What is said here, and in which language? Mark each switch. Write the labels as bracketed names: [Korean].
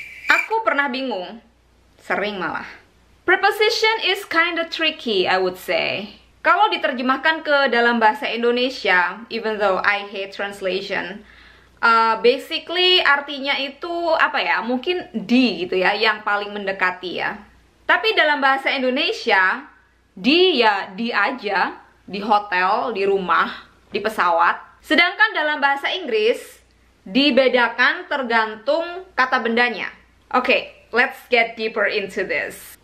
[Indonesian] Aku pernah bingung, sering malah. [English] Preposition is kinda tricky, I would say. [Indonesian] Kalau diterjemahkan ke dalam bahasa Indonesia, [English] even though I hate translation, basically [Indonesian] artinya itu apa ya? Mungkin di gitu ya, yang paling mendekati ya. Tapi dalam bahasa Indonesia, di ya di aja, di hotel, di rumah, di pesawat. Sedangkan dalam bahasa Inggris, dibedakan tergantung kata bendanya. [English] Okay, let's get deeper into this.